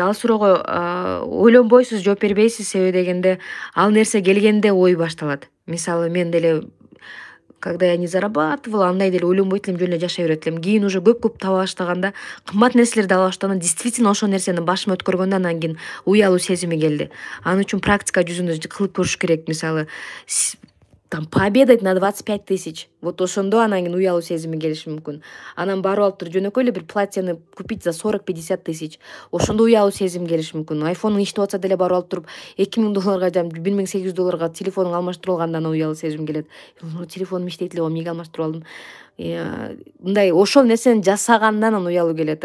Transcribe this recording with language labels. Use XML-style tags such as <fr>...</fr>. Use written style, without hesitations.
<ky>Ал суроого ойлонбойсуз, жооп бербейсиз, себеби дегенде ал нерсе келгенде ой башталат. Мисалы мен деле</ky> <ru>когда я не зарабатывала,</ru> <ky>андай деле ойлонбойт элем, жөн эле жашай берет элем. Кийин уже көп таба баштаганда, кымбат нерселерди ала баштаганда, действительно ошол нерсени башыма өткөргөндө анан кийин уялуу сезими келди. Анын үчүн практика жүзүндө кылып көрүш керек. Мисалы</ky> <ru>там пообедать на 25 000.</ru> <ky>Вот ошондо анан кийин уялуу сезими келиши мүмкүн. Анан барып алып туруп жөнөкөй эле бир платьяны</ky> <ru>купить за 40-50 000.</ru> <ky>Ошондо уялуу сезим келиши мүмкүн. Айфонуң иштеп атса деле барып алып туруп $2000 жана $1800 телефонуң алмаштырып алганда анан уялуу сезим келет. Телефонум иштейт эле, эмнеге алмаштырып алдым? Мындай ошол нерсени жасаганда анан уялуу келет.</ky>